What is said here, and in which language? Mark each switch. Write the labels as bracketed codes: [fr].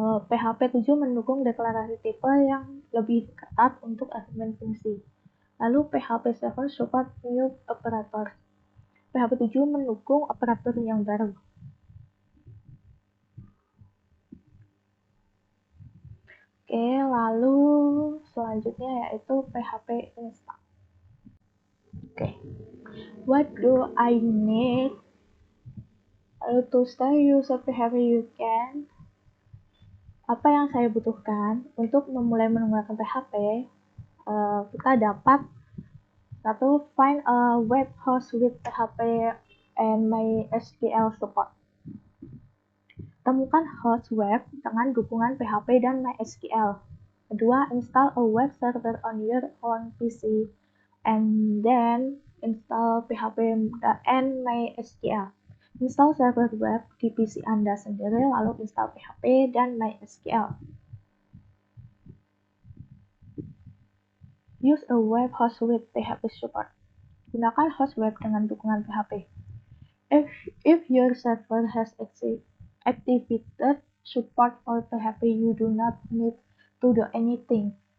[id] PHP 7 mendukung deklarasi tipe yang lebih ketat untuk argumen fungsi. Lalu [en] PHP 7 support new operator. [id] PHP 7 mendukung operator yang baru. Oke, lalu selanjutnya yaitu PHP install. [en] Oke, what do I need to start use PHP you can? [id] Apa yang saya butuhkan untuk memulai menggunakan PHP? Kita dapat satu, [en] find a web host with PHP and MySQL support. [id] Temukan host web dengan dukungan PHP dan MySQL. Kedua, [en] install a web server on your own PC and then install PHP and MySQL. [id] Install server web di PC Anda sendiri, lalu install PHP dan MySQL. [en] Use a web host with PHP support. [id] Gunakan host web dengan dukungan PHP. [en] If your server has activated support for PHP, you do not need to do anything.